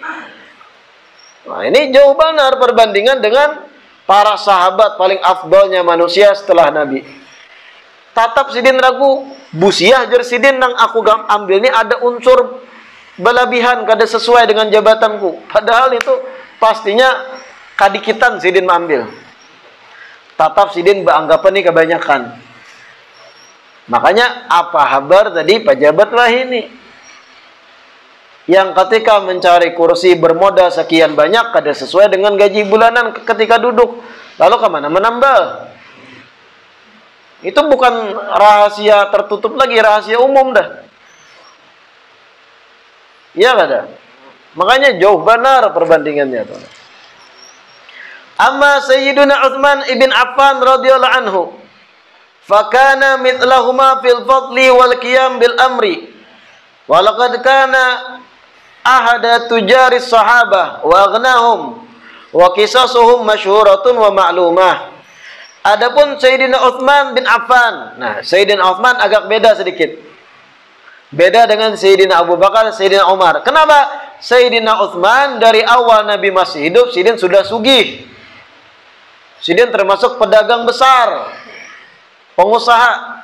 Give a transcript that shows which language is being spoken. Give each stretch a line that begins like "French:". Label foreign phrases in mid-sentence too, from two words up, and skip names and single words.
Indonesian: Nah, ini jauh benar perbandingan dengan para sahabat paling afdalnya manusia setelah Nabi.
Banjar: Tatap sidin ragu, busiah jer sidin nang aku ambil ini ada unsur berlebihan kada sesuai dengan jabatanku. Padahal itu pastinya kadikitan sidin mengambil. Tatap sidin beranggapan ini kebanyakan.
Indonesian: Makanya apa kabar tadi pejabat wah ini? Yang ketika mencari kursi bermodal sekian banyak kada sesuai dengan gaji bulanan ketika duduk. Lalu kemana menambal? Itu bukan rahasia tertutup lagi, rahasia umum dah. Iya kada? Makanya jauh benar perbandingannya tuh.
Arabic: أما سيدنا عثمان بن عفان رضي الله عنه فكان مثلهما في الفضل والقيام بالأمر. ولقد كان أحد تجار الصحابة وأغناهم وقصصهم مشهورة ومعلومة.
Indonesian: Adapun Sayyidina Utsman bin Affan. Nah, Sayyidina Utsman agak beda sedikit. Beda dengan Sayyidina Abu Bakar, Sayyidina Umar. Kenapa?
Banjar: Sayyidina Utsman dari awal Nabi masih hidup, Sidin sudah sugih.
Indonesian: Sidin termasuk pedagang besar, pengusaha.